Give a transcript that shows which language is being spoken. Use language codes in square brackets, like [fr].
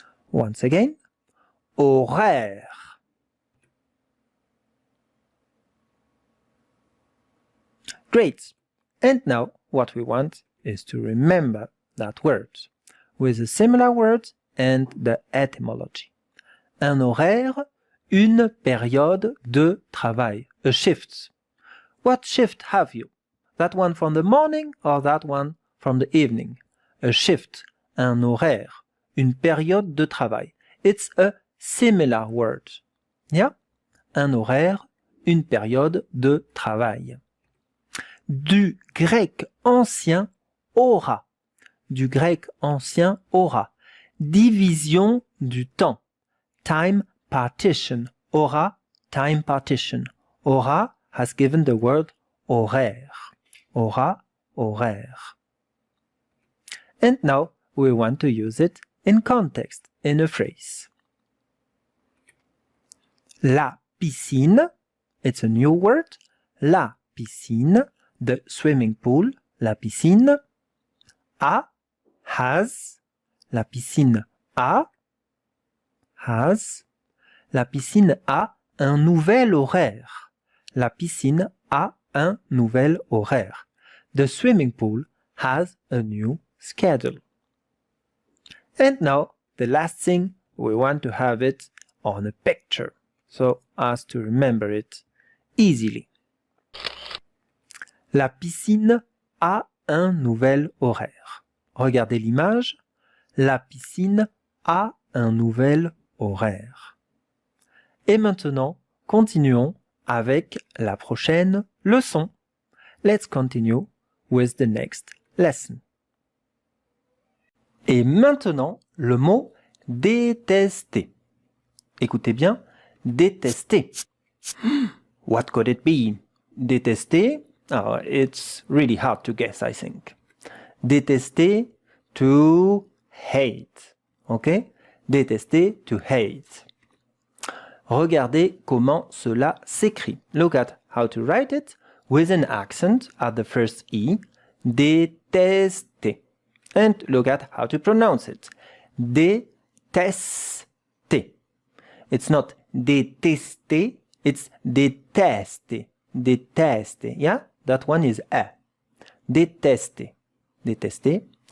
[en] Once again. Horaire. Great. And now what we want is to remember that word with a similar word and the etymology. [fr] Un horaire, une période de travail, [en] a shift. What shift have you? That one from the morning or that one from the evening? A shift, [fr] un horaire, une période de travail. [en] It's a similar word. Yeah? [fr] Un horaire, une période de travail. Du grec ancien hora. Du grec ancien hora. Division du temps. [en] Time partition. Hora, time partition. Hora has given the word horaire. Hora, horaire. And now we want to use it in context, in a phrase. [fr] La piscine, [en] it's a new word. La piscine, the swimming pool, la piscine. Has, la piscine has. [fr] La piscine a un nouvel horaire. La piscine a un nouvel horaire. [en] The swimming pool has a new schedule. And now, the last thing, we want to have it on a picture, so as to remember it easily. [fr] La piscine a un nouvel horaire. Regardez l'image. La piscine a un nouvel horaire. Et maintenant, continuons avec la prochaine leçon. [en] Let's continue with the next lesson. [fr] Et maintenant, le mot détester. Écoutez bien, détester. [en] What could it be? [fr] Détester? [en] Oh, it's really hard to guess, I think. Détester, to hate. Ok? Détester, to hate. [fr] Regardez comment cela s'écrit. [en] Look at how to write it with an accent at the first E. Détester. And look at how to pronounce it. Détester. It's not détester, it's détester. Détester. Yeah? That one is A. Détester. Détester.